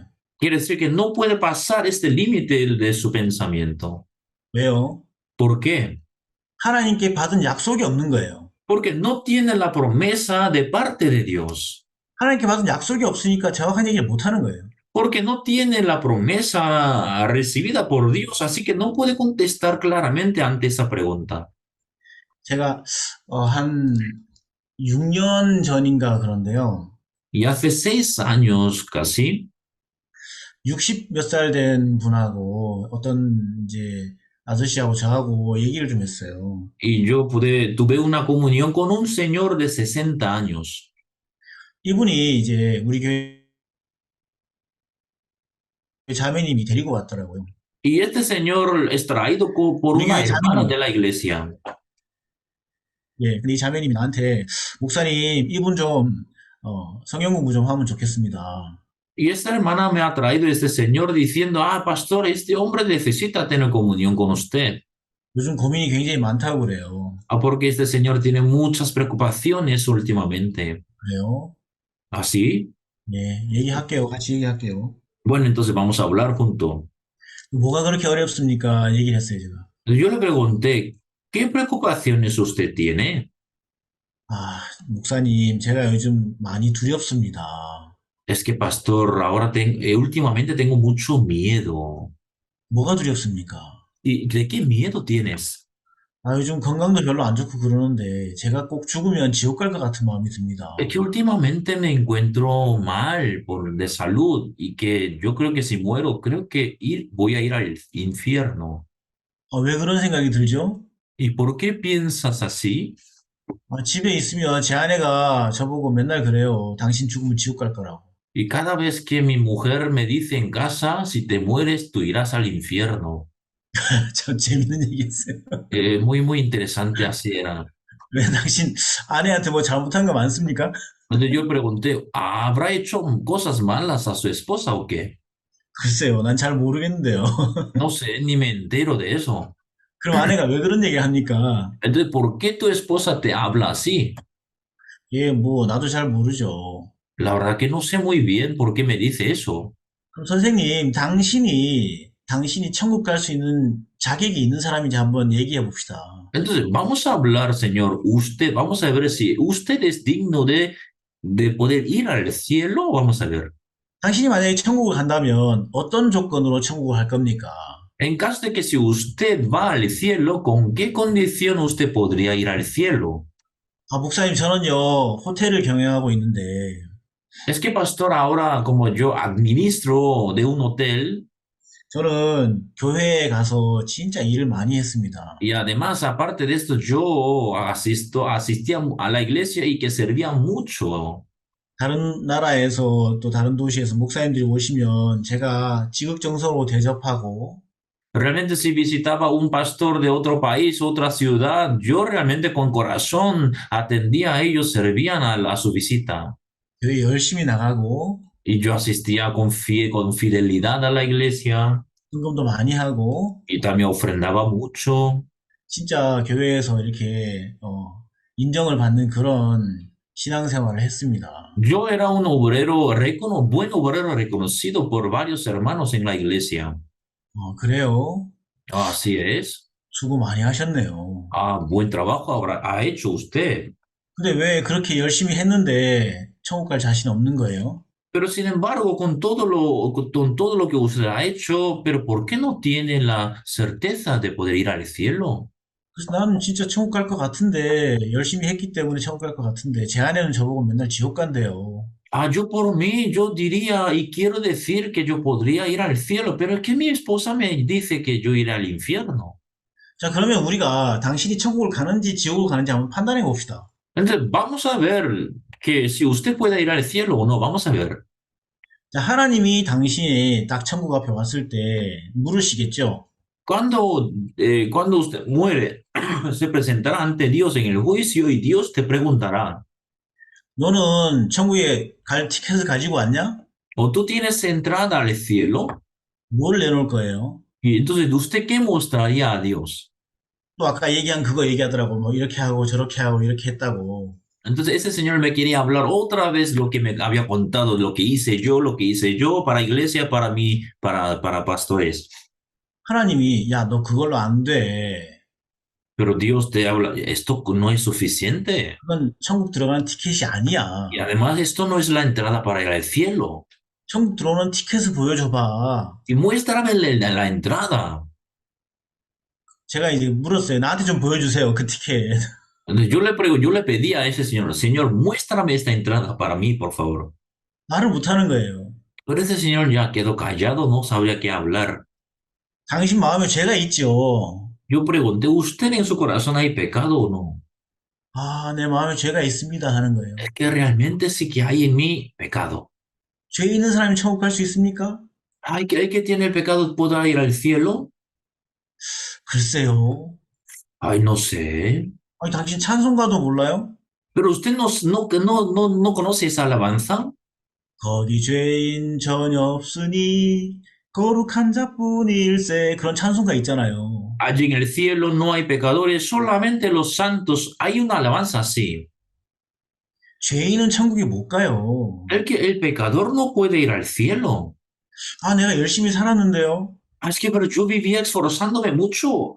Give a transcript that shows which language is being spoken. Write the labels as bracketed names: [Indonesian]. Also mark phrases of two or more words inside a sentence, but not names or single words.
[Spanish] Quiere decir que no puede pasar este límite de su pensamiento. [Korean] 왜요? [Spanish] ¿Por qué? [Korean] 하나님께 받은 약속이 없는 거예요. [Spanish] Porque no tiene la promesa de parte de Dios. [Korean] 하나님께 받은 약속이 없으니까 정확한 얘기를 못 하는 거예요. [Spanish] Porque no tiene la promesa recibida por Dios, así que no puede contestar claramente ante esa pregunta. [Korean] 제가 한 6년 전인가 그런데요. [Spanish] Y hace 6 años casi, [Korean] 60 몇 살 된 분하고 어떤 이제 아저씨하고 저하고 얘기를 좀 했어요. [Spanish] Y yo tuve una comunión con un señor de 60 años. [Korean] 이분이 이제 우리 교회 자매님이 데리고 왔더라고요. [Spanish] Y este señor es traído por [Korean] 우리 [Spanish] una [Korean] 교회 [Spanish] hermana [Korean] 자매님. [Spanish] de la iglesia. [Korean] 예, 근데 이 자매님이 나한테 목사님 이분 좀 성경 공부 좀 하면 좋겠습니다. [Spanish] Y esta hermana me ha traído este señor diciendo, ah, pastor, este hombre necesita tener comunión con usted. [Korean] 요즘 고민이 굉장히 많다고 그래요. [Spanish] Ah, porque este señor tiene muchas preocupaciones últimamente. [Korean] 그래요? [Spanish] ¿Así? [Korean] 예, 얘기할게요. 같이 얘기할게요. [Spanish] Bueno, entonces vamos a hablar juntos. [Korean] 뭐가 그렇게 어렵습니까? 얘기를 했어요, 제가. [Spanish] Yo le pregunté, ¿qué preocupaciones usted tiene? [Korean] 아, 목사님, 제가 요즘 많이 두렵습니다. [Spanish] Es que, pastor, últimamente tengo mucho miedo. [Korean] 뭐가 두렵습니까? [Spanish] ¿Y de qué miedo tienes? [Korean] 아, 요즘 건강도 별로 안 좋고 그러는데 제가 꼭 죽으면 지옥 갈 것 같은 마음이 듭니다. [Spanish] Es que últimamente me encuentro mal de salud y que yo creo que si muero, creo que voy a ir al infierno. [Korean] 왜 그런 생각이 들죠? [Spanish] ¿Y por qué piensas así? [Korean] 집에 있으면 제 아내가 저보고 맨날 그래요. 당신 죽으면 지옥 갈 거라고. [Spanish] Y cada vez que mi mujer me dice en casa, si te mueres, tú irás al infierno. [Korean] 참 재밌는 얘기했어요. [Spanish] Muy, muy interesante así era. [Korean] 왜 당신 아내한테 뭐 잘못한 거 많습니까? [Spanish] Entonces yo pregunté, ¿habrá hecho cosas malas a su esposa o qué? [Korean] 글쎄요, 난 잘 모르겠는데요. [Spanish] No sé, ni me entero de eso. [Korean] 그럼 아내가 왜 그런 얘기를 합니까? [Spanish] Entonces, ¿por qué tu esposa te habla así? [Korean] 예, 뭐 나도 잘 모르죠. [Spanish] La verdad que no sé muy bien por qué me dice eso. [Korean] 그럼 선생님, 당신이 천국 갈 수 있는 자격이 있는 사람인지 한번 얘기해 봅시다. [Spanish] Entonces, vamos a hablar, señor, vamos a ver si usted es digno de poder ir al cielo. Vamos a ver. [Korean] 당신이 만약에 천국을 간다면 어떤 조건으로 천국을 갈 겁니까? [Spanish] En caso de que si usted va al cielo, ¿con qué condición usted podría ir al cielo? [Korean] 목사님, 저는요, 호텔을 경영하고 있는데, [Spanish] Es que, pastor, ahora como yo administro de un hotel [Korean] 저는 교회에 가서 진짜 일을 많이 했습니다. [Spanish] y además, aparte de esto, yo asistía a la iglesia y que servía mucho. [Korean] 다른 나라에서 또 다른 도시에서 목사님들이 오시면 제가 지극정성으로 대접하고, [Spanish] Realmente si visitaba un pastor de otro país, otra ciudad, yo realmente con corazón atendía a ellos, servían a su visita. [Korean] 교회 열심히 나가고, [Spanish] Y yo asistía con fidelidad a la iglesia [Korean] 헌금도 많이 하고, [Spanish] y también ofrendaba mucho. [Korean] 진짜 교회에서 이렇게, 인정을 받는 그런 신앙생활을 했습니다. [Spanish] Yo era un buen obrero reconocido por varios hermanos en la iglesia. [Korean] 그래요? [Spanish] Así es. [Korean] 수고 많이 하셨네요. [Spanish] Buen trabajo ha hecho usted. [Korean] 근데 왜 그렇게 열심히 했는데 천국 갈 자신 없는 거예요? [Spanish] Pero sin embargo, con todo lo que usted ha hecho, pero ¿por qué no tiene la certeza de poder ir al cielo? [Korean] 그래서 나는 진짜 천국 갈 것 같은데 열심히 했기 때문에 천국 갈 것 같은데 제 아내는 저보고 맨날 지옥 간대요. [Spanish] Yo por mí, yo diría y quiero decir que yo podría ir al cielo, pero es que mi esposa me dice que yo iré al infierno. [Korean] 자, 그러면 우리가 당신이 천국을 가는지 지옥을 가는지 한번 판단해 봅시다. [Spanish] Entonces, vamos a ver que si usted puede ir al cielo o no, vamos a ver. [Korean] 자, 하나님이 당신이 딱 천국 앞에 왔을 때 물으시겠죠? [Spanish] Cuando usted muere, se presentará ante Dios en el juicio y Dios te preguntará, [Korean] 너는 천국에 갈 티켓을 가지고 왔냐? [Spanish] ¿o tú tienes entrada al cielo? [Korean] 뭘 내놓을 거예요? [Spanish] Y entonces, ¿usted qué mostraría a Dios? [Korean] 또 아까 얘기한 그거 얘기하더라고. 뭐 이렇게 하고 저렇게 하고 이렇게 했다고. [Spanish] Entonces ese señor me quería hablar otra vez lo que me había contado, lo que hice yo para iglesia, para mí, para pastores. [Korean] 하나님이 야, 너 그걸로 안 돼. [Spanish] Pero Dios te habla, esto no es suficiente. [Korean] 그건 천국 들어가는 티켓이 아니야. [Spanish] Y además esto no es la entrada para ir al cielo. [Korean] 천국 들어오는 티켓을 보여줘봐. [Spanish] Y muéstrame la entrada. [Korean] 제가 이제 물었어요. 나한테 좀 보여주세요. 그 티켓. [Spanish] Entonces yo le pedí a ese señor, Señor, muéstrame esta entrada para mí, por favor. [Korean] 말을 못하는 거예요. [Spanish] Pero ese señor ya quedó callado, no sabía qué hablar. [Korean] 당신 마음에 죄가 있죠. [Spanish] Yo pregunté, ¿usted en su corazón hay pecado o no? [Korean] 아, 내 마음에 죄가 있습니다 하는 [Spanish] Es [Korean] 거예요. [Spanish] que realmente sí que hay en mí pecado. [Korean] 죄 있는 사람이 천국 갈 수 있습니까? [Spanish] ¿Hay que tiene pecado podrá ir al cielo? [Korean] 글쎄요. [Spanish] Ay, no sé. [Korean] 아니, 당신 찬송가도 몰라요? [Spanish] Pero usted no conoce esa alabanza. [Korean] 거기 죄인 전혀 없으니 거룩한 자뿐일세 그런 찬송가 있잖아요. [Spanish] Allí en el cielo no hay pecadores, solamente los santos. Hay una alabanza así. [Korean] 죄인은 천국에 못 가요. [Spanish] El pecador no puede ir al cielo. [Korean] 아, 내가 열심히 살았는데요. [Spanish] Ah, es que pero yo vivía esforzándome mucho.